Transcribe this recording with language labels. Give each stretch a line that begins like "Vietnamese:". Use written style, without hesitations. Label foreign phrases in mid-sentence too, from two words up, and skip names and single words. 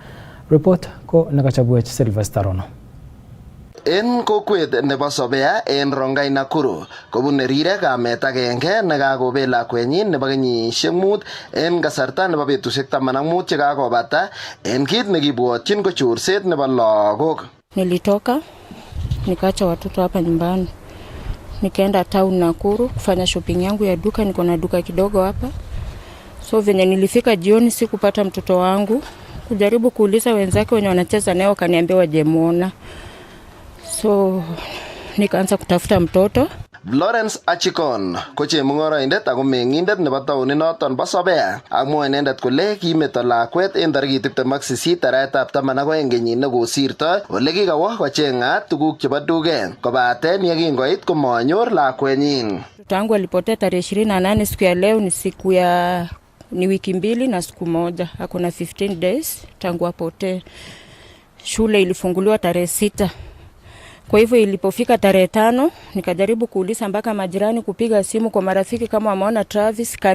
Kalenjin: Report ko nekachobwech Sylvester Rono. En kokwet nebo Sobea en Rongai Nakuru kobune rirek kamet agenge nekakobet lakwenyin nebo kenyisiek 5 en kasarta nebo betusiek 15 chekakobata en kit nekibwotyin ko chorset nebo lagok.
Swahili: Nilitoka nikaacha watoto hapa nyumbani, nikaenda town Nakuru kufanya shopping yangu ya duka. Niko na duka kidogo hapa, so venye nilifika jioni sikupata mtoto wangu. Kujaribu kuuliza wenzake wenye wanacheza naye kaniambia wajemuona. So nikaanza kutafuta mtoto.
Kalenjin: Lawrence Achikon ko chemung'oroindet ako meng'indet nebo taonit noton bo Sobea. Amwa inendet kole kimeto lakwet en tarikit 28 arawetab 12 kenyit nekosirto ole kikawo kocheng'at tuguk chebo duket, kobaten yekingoit komanyor lakwenyin.
Swahili: Mtoto wangu alipotea tarehe 28. Siku ya leo ni wiki 2 na siku moja. Hakuna 15 days tangu apotee. Shule ilifunguliwa tarehe 6. Kwa hivyo ilipofika tarehe 5 nikajaribu kuuliza mpaka majirani, kupiga simu kwa marafiki kama wameona Travis.